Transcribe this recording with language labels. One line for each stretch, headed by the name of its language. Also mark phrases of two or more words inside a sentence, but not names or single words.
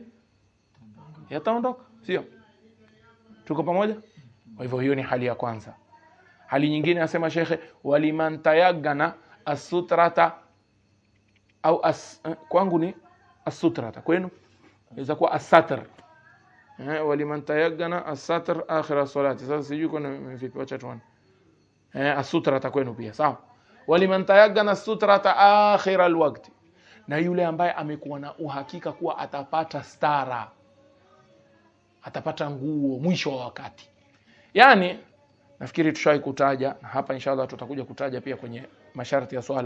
Swahili: Yataondoka, sio? Tuko pamoja? Kwa hivyo hiyo ni hali ya kwanza. Hali nyingine anasema Sheikh
Arabic: ولمن تيقن السترة
Swahili: au kwangu ni as-sutrata, kwenu inaweza kuwa as-satr.
Arabic: ولمن تيقن الستر آخر الصلاة.
Swahili: Sasa sijui kuna vipi, acha tuone. As-sutrata kwenu pia sawa.
Arabic: ولمن تيقن السترة آخر الوقت,
Swahili: na yule ambaye amekuwa na uhakika kuwa atapata stara, atapata nguo mwisho wa wakati. Yani nafikiri tushai kutaja na hapa inshallah tutakuja kutaja pia kwenye masharti ya swala.